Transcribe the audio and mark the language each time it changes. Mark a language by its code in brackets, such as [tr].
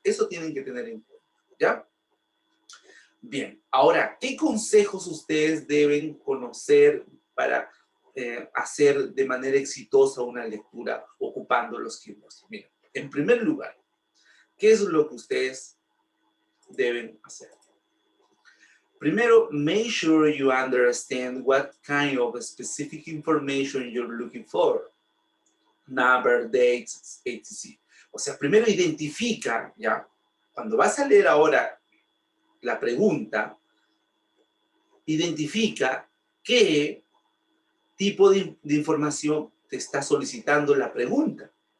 [es] Eso tienen que tener en cuenta, ¿ya? Bien, ahora, ¿qué consejos ustedes deben conocer para hacer de manera exitosa una lectura ocupando los keywords? Miren, en primer lugar, ¿qué es lo que ustedes deben hacer? [en] Primero, make sure you understand what kind of specific information you're looking for. Number, dates, etc. [es] O sea, primero identifica, ¿ya? Cuando vas a leer ahora la pregunta, identifica qué tipo de información te está solicitando la pregunta.